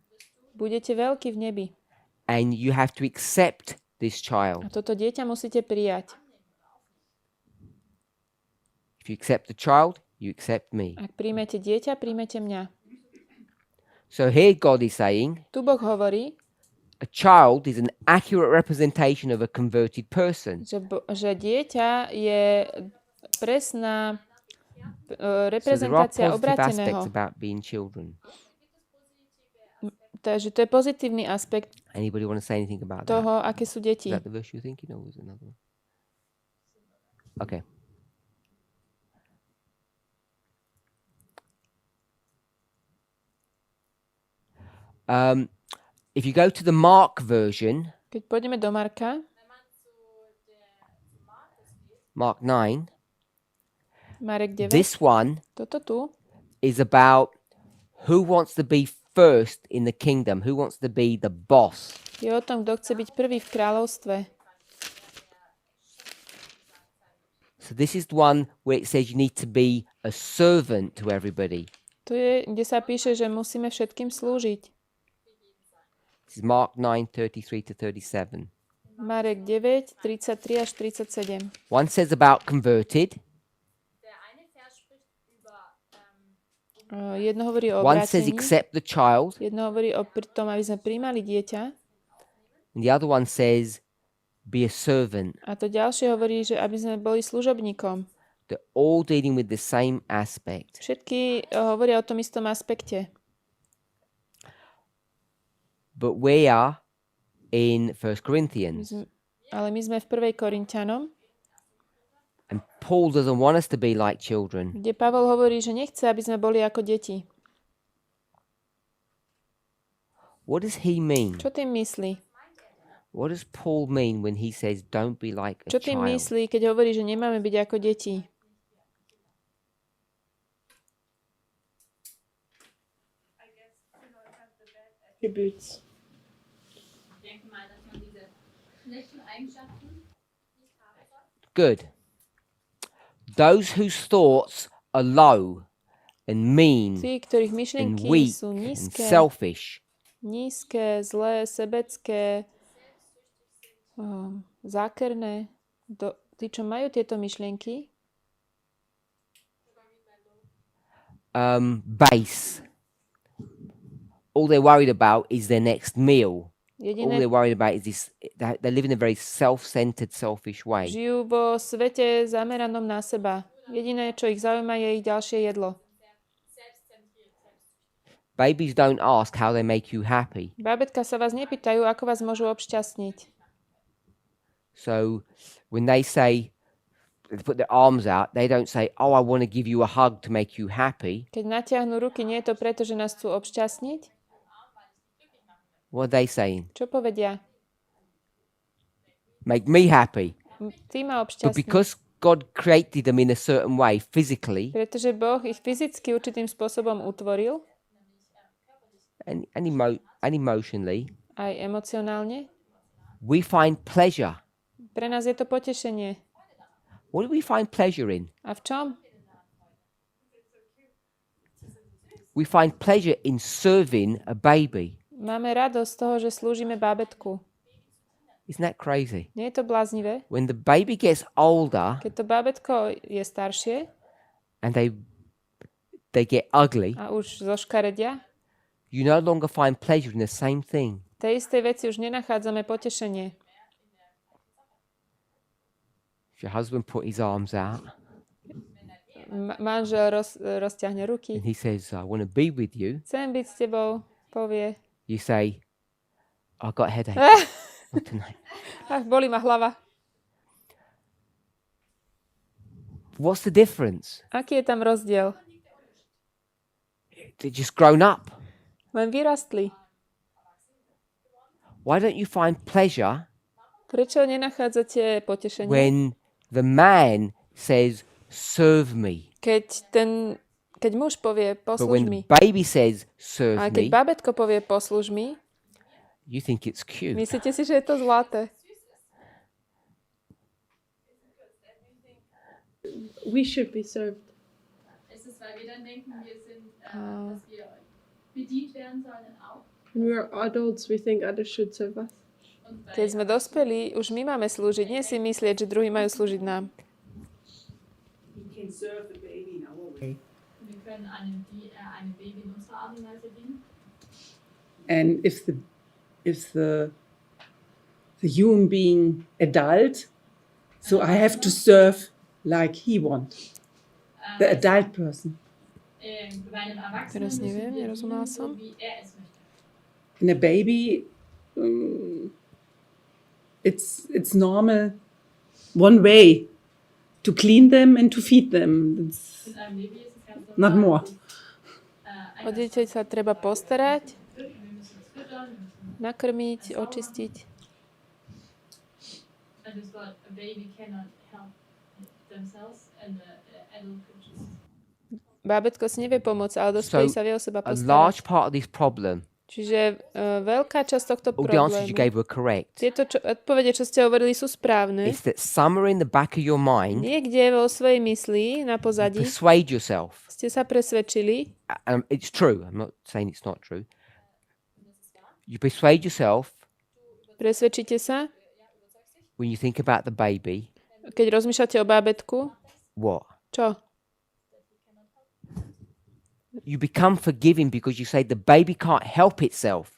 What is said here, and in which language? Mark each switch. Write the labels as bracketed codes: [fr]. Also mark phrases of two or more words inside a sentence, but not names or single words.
[sk] budete veľkí v nebi. [en] And you have to accept this A child. [sk] toto dieťa musíte prijať. [en] If you accept the child, you accept me. [sk] Ak príjmete dieťa, príjmete mňa. [en] So here God is saying, [sk] Tu Boh hovorí, [en] a child is an accurate representation of a converted person. [sk] že dieťa je presná [en] So there are [sk] reprezentácia [en] positive aspects [sk] obráteného. [en] about being children. [sk] Takže to je pozitívny aspekt [en] Anybody want to say anything about that? [sk] toho, aké sú [en] Is [sk] deti. [en] that the verse you're thinking, or was it another one? Okay. If you go to the Mark version, [sk] Keď pôjdeme do Marka, [en] Mark 9, [sk] Marek 9, [en] this one [sk] toto tu, [en] is about who wants to be first in the kingdom, who wants to be the boss. [sk] je o tom, kto chce byť prvý v kráľovstve. [en] So this is the one where it says you need to be a servant to everybody. [sk] To je, kde sa píše, že musíme všetkým slúžiť. [en] This is Mark 9:33 to 37. [sk] Marek 9, 33 až 37. [en] One says about converted, [sk] Jedno hovorí o [en] one says [sk] obrátení, [en] accept the child, [sk] jedno hovorí o tom, aby sme príjmali dieťa, [en] and the other one says be a servant. [sk] a to ďalšie hovorí, že aby sme boli služobníkom. [en] They're all dealing with the same aspect. [sk] Všetky hovoria o tom istom aspekte. [en] But we are in 1 Corinthians. [sk] Ale my sme v 1. Korinťanom, [en] And Paul doesn't want us to be like children. [sk] kde Pavol hovorí, že nechce, aby sme boli ako deti. [en] What does he mean? [sk] Čo tým myslí? [en] What does Paul mean when he says don't be like a [sk] Čo tým [en] child? [sk] myslí, keď hovorí, že nemáme byť ako deti? [en] Attributes. Good. Those whose thoughts are low and mean [sk] Tí, ktorých [en] and [sk] myšlienky [en] weak [sk] sú [en] and [sk] nízke, [en] selfish, [sk] zlé, sebecké, zákerné. Tí, čo majú tieto myšlienky, [en] base. All they're worried about is their next meal. All [sk] jediné, [en] they're worried about is this. They live in a very self-centered, selfish way. [sk] žijú vo svete zameranom na seba. Jediné, čo ich zaujíma, je ich ďalšie jedlo. [en] Babies don't ask how they make you happy. [sk] Bábätka sa vás nepýtajú, ako vás môžu obšťastniť. [en] So when they say, they put their arms out, they don't say, "Oh, I want to give you a hug to make you happy." [sk] Keď natiahnu ruky, nie je to preto, že nás chcú obšťastniť, [en] What are they saying? [sk] Čo povedia? [en] Make me happy. [sk] Ty ma [en] But [sk] obšťastní. [en] because God created them in a certain way physically [sk] Pretože Boh ich fyzicky určitým spôsobom utvoril, [en] and emotionally, [sk] aj emocionálne, [en] we find pleasure. [sk] pre nás je to potešenie. [en] What do we find pleasure in? [sk] A v čom? [en] We find pleasure in serving a baby. [sk] Máme radosť z toho, že slúžime bábätku. [en] Isn't that crazy? [sk] Nie je to bláznivé? [en] When the baby gets older [sk] Keď to bábätko je staršie [en] and they get ugly, [sk] a už zoškaredia, [en] you no longer find pleasure in the same thing. [sk] tej istej veci už nenachádzame potešenie. [en] If your husband put his arms out [sk] Manžel rozťahne ruky. [en] and he says, I want to be with you, [sk] Chcem byť s tebou, povie. [en] you say, I've got a headache. Not tonight. [sk] Ach, bolí ma hlava. [en] What's the difference? [sk] Aký je tam rozdiel? [en] They're just grown up. [sk] Len vyrastli. [en] Why don't you find pleasure [sk] Prečo nenachádzate potešenie? [en] when the man says, serve me? [sk] Keď muž povie, [en] But [sk] poslúž [en] when [sk] mi. [en] the baby says, serve [sk] A keď [en] me, [sk] babetko povie, poslúž mi, [en] you think it's cute. [sk] myslíte si, že je to zlaté. [en] We should be served. [de] Es ist, weil wir dann denken, wir sind, dass wir bedient werden sollen auch. [en] When we're adults, we think others should serve us. [de] Und bei, [sk] Keď sme dospeli, už my máme slúžiť. Nie si myslieť, že druhí majú slúžiť nám. [en] We can serve the baby in our way. [de] wir können einem Baby in unserer Art und Weise dienen. [en] And if the human being adult, so I have to serve like he wants, the adult person. [de] Bei einem Erwachsenen [sk] Teraz neviem, [de] müssen wir [sk] nerozumela [de] dienen, so [sk] som. [de] wie er es möchte. [en] In a baby, it's normal one way to clean them and to feed them. It's [de] In einem Baby ist es ganz [en] not [de] normal. [en] more. [sk] O dieťa sa treba postarať, [de] Wir müssen es füttern, wir müssen, [sk] nakrmiť, očistiť. [en] and it's what a baby cannot help themselves, and the adult could just. [sk] Bábätko si nevie pomôcť, ale dospelý [en] So, [sk] sa vie o seba [en] A [sk] postarať. [en] large part of this problem, [sk] Čiže veľká časť tohto [en] all the answers you [sk] problému, [en] gave were correct. [sk] tieto odpovede, čo ste hovorili, sú správne. [en] It's that somewhere in the back of your mind, [sk] Niekde vo svojej mysli, na pozadí, [en] persuade yourself. [sk] ste sa presvedčili, [en] It's true. I'm not saying it's not true. You persuade yourself [sk] presvedčíte sa, [en] when you think about the baby. [sk] keď rozmýšľate o bábätku, [en] What? [sk] čo? [en] You become forgiving because you say the baby can't help itself.